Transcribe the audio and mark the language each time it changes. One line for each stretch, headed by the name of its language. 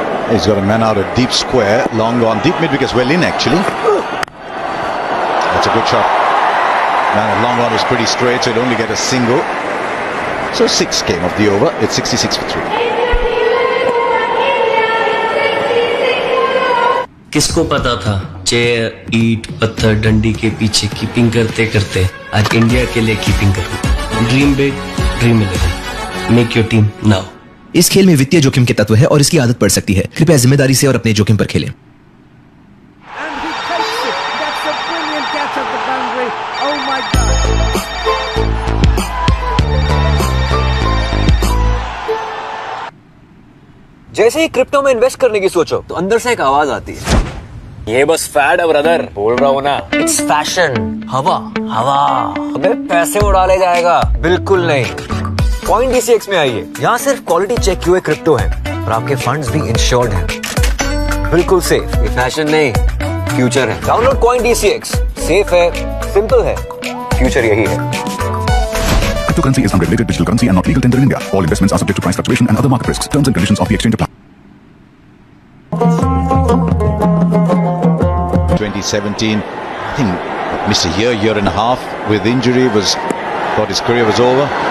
English: He's got a man out of deep square, long on, deep mid wickets, well in actually. That's a good shot. Man at long on was pretty straight, so he'll only get a single. So 6 came off the over, it's 66 for 3.
Hindi: किसको पता था chair ईट पत्थर डंडी के पीछे keeping करते करते आज इंडिया के लिए कीपिंग करूं।
English: Dream big dream 11 make your team now.
Hindi: इस खेल में वित्तीय जोखिम के तत्व है और इसकी आदत पड़ सकती है। कृपया जिम्मेदारी से और अपने जोखिम पर खेलें। जैसे ही क्रिप्टो में इन्वेस्ट करने की सोचो तो अंदर से एक आवाज आती है, ये बस फैड है ब्रदर, बोल रहा हूं ना, इट्स फैशन, हवा हवा, हमें पैसे उड़ा ले जाएगा। बिल्कुल नहीं। कॉइन DCX में आइए, यहाँ सिर्फ क्वालिटी चेक किए क्रिप्टो हैं और आपके फंड्स भी इंश्योर्ड हैं, बिल्कुल सेफ। ये फैशन नहीं, फ्यूचर है। डाउनलोड कॉइन DCX, सेफ है, सिंपल है, फ्यूचर यही है।
English: Cryptocurrency is unregulated digital currency and not legal tender in India. All investments are subject to price fluctuation and other market risks. Terms and conditions of the exchange apply. 2017, I think missed a year and a half with injury, thought his career was over.